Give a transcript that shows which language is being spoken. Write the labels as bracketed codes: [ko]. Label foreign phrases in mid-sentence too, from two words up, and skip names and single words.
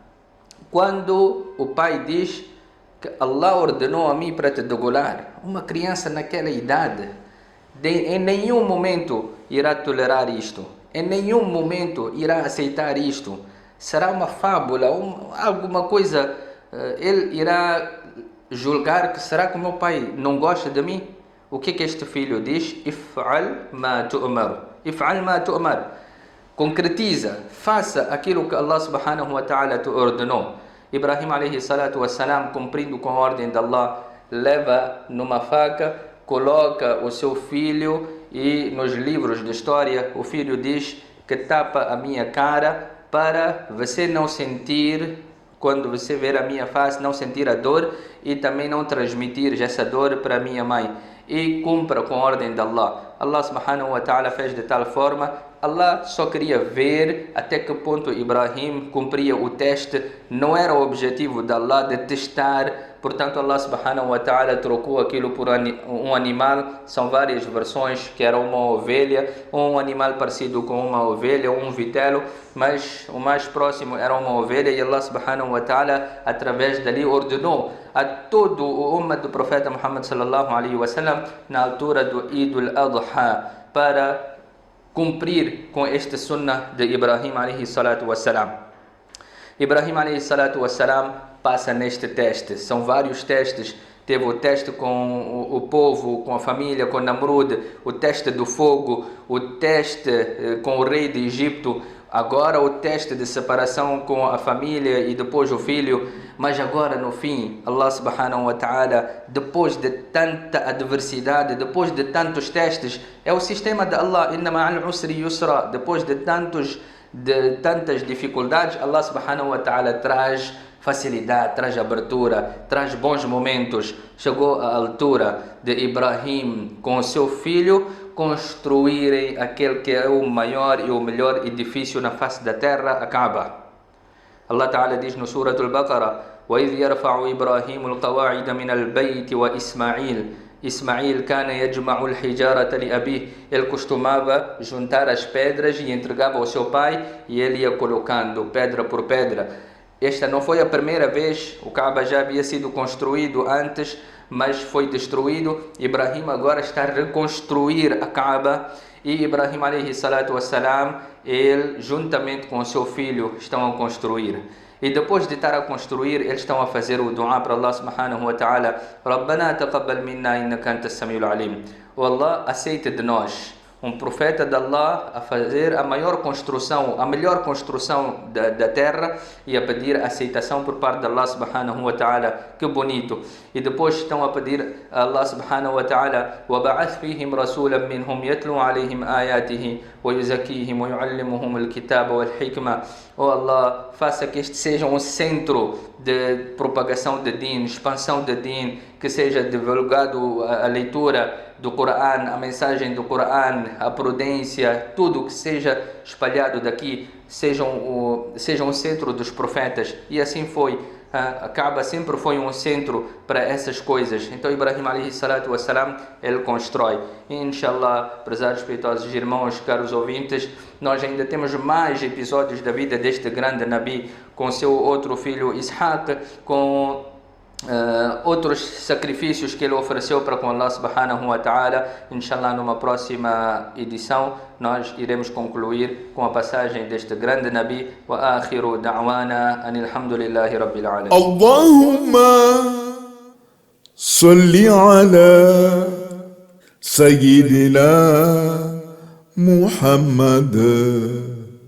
[pt] Quando o pai diz que Allah ordenou a mim para te degolar, uma criança naquela idade, em nenhum momento irá tolerar isto, em nenhum momento irá aceitar isto. Será uma fábula, alguma coisa, ele irá julgar que será que o meu pai não gosta de mim? O que este filho diz? [ar] افعل ما تؤمر. افعل ما تؤمر. [pt] Concretiza, faça aquilo que Allah [ar] سبحانه وتعالى [pt] te ordenou. [ar] Ibrahim عليه الصلاة والسلام, [pt] cumprindo com a ordem de Allah, leva numa faca, coloca o seu filho, e nos livros de história o filho diz que tapa a minha cara para você não sentir, quando você ver a minha face, não sentir a dor e também não transmitir essa dor para minha mãe. E cumpra com a ordem de Allah. Allah [ar] سبحانه وتعالى [pt] fez de tal forma, Allah só queria ver até que ponto Ibrahim cumpria o teste, não era o objetivo de Allah de testar, portanto Allah [ar] سبحانه وتعالى [pt] trocou aquilo por um animal, são várias versões, que era uma ovelha, ou um animal parecido com uma ovelha, ou um vitelo, mas o mais próximo era uma ovelha, e Allah [ar] سبحانه وتعالى [pt] através dali ordenou a todo o ummah do profeta Muhammad [ar] صلى الله عليه وسلم [pt] na altura do Eid al-Adha para cumprir com este sunnah de Ibrahim [ar] عليه الصلاة والسلام. [pt] Ibrahim [ar] عليه الصلاة والسلام [pt] passa neste teste, são vários testes. Teve o teste com o povo, com a família, com Namrud, o teste do fogo, o teste com o rei de Egito, agora o teste de separação com a família e depois o filho. Mas agora no fim, [ar] Allah سبحانه وتعالى, [pt] depois de tanta adversidade, depois de tantos testes, é o sistema de Allah, [ar] إن مع العسر يسرا, [pt] depois de tantas dificuldades, Allah [ar] سبحانه وتعالى [pt] traz facilidade, traz abertura, traz bons momentos. Chegou a altura de Ibrahim com o seu filho construírem aquele que é o maior e o melhor edifício na face da terra, a Kaaba. [ar] الله تعالى [pt] diz no Surah Al-Baqarah: [ar] وَإِذْ يَرْفَعُ إِبْرَاهِيمُ الْقَوَاعِدَ مِنَ الْبَيْتِ وَإِسْمَعِيلُ إسماعيل كان يجمع الحجارة لأبيه. [pt] Ele costumava juntar as pedras e entregava ao seu pai, e ele ia colocando pedra por pedra. Esta não foi a primeira vez, o Kaaba já havia sido construído antes, mas foi destruído. Ibrahim agora está a reconstruir a Kaaba, e Ibrahim [ar] عليه الصلاة والسلام, [pt] ele juntamente com o seu filho estão a construir. E depois de estar a construir, eles estão a fazer o dua para Allah [ar] سبحانه وتعالى: ربنا تقبل منا إنك أنت السميع العليم. [pt] O Allah, aceita de nós. um profeta de Allah a fazer a maior construção, a melhor construção da terra e a pedir aceitação por parte de Allah [ar] سبحانه وتعالى. [pt] Que bonito. E depois estão a pedir a Allah [ar] سبحانه وتعالى: وَبَعَثْ فِيهِمْ رَسُولًا مِّنْهُمْ يَتْلُو عَلَيْهِمْ آيَاتِهِ وَيُزَكِّيهِمْ وَيُعَلِّمُهُمُ الْكِتَابَ وَالْحِكْمَةَ. [pt] Oh Allah, faça que este seja um centro de propagação de Din, expansão de Din, que seja divulgado a leitura do Coran, a mensagem do Coran, a prudência, tudo que seja espalhado daqui seja um centro dos profetas. E assim foi. A Kaaba sempre foi um centro para essas coisas. Então Ibrahim [ar] عليه الصلاة والسلام, [pt] ele constrói. E, inshallah, prezados espirituosos irmãos, caros ouvintes, nós ainda temos mais episódios da vida deste grande Nabi, com seu outro filho Ishaq, com outros sacrifícios que ele ofereceu para com Allah [ar] سبحانه وتعالى. [pt] Inshallah, numa próxima edição nós iremos concluir com a passagem deste grande Nabi. [ar] وآخر دعوانا أن الحمد لله رب العالمين. اللهم صل على سيدنا محمد.